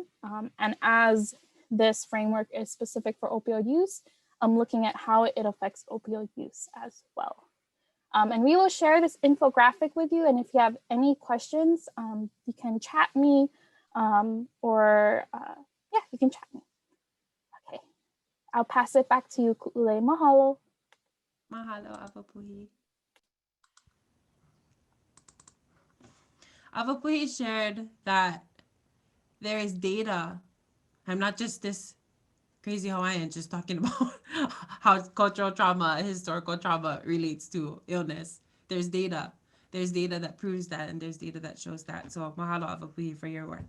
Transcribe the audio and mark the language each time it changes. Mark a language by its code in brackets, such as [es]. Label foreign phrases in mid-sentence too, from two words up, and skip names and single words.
[en] And as this framework is specific for opioid use, I'm looking at how it affects opioid use as well. And we will share this infographic with you. And if you have any questions, you can chat me yeah, you can chat me. Okay, I'll pass it back to you, Ku'ule. Mahalo. Mahalo, Avapuhi. Avapuhi shared that there is data. I'm not just this crazy Hawaiian just talking about how cultural trauma, historical trauma relates to illness. There's data. There's data that proves that, and there's data that shows that. So mahalo, Avapuhi, for your work.